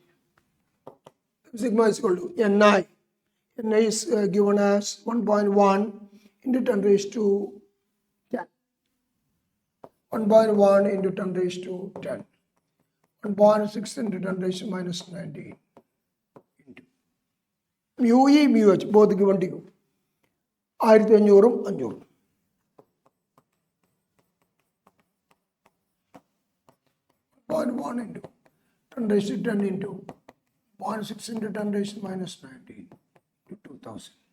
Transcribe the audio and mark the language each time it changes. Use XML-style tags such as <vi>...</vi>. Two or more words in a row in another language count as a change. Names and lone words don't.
<en>Sigma is equal to Ni. Ni is given as 1.1 into 10 raised to 10. 1.1 into 10 raised to 10. 1.6 into 10 raised to minus 19. Into mu E, mu H, both given to you. 1500 500. 0.1 into 10 raised to 10 into 0.6 into 10 raised to minus 19 to 2000.</en>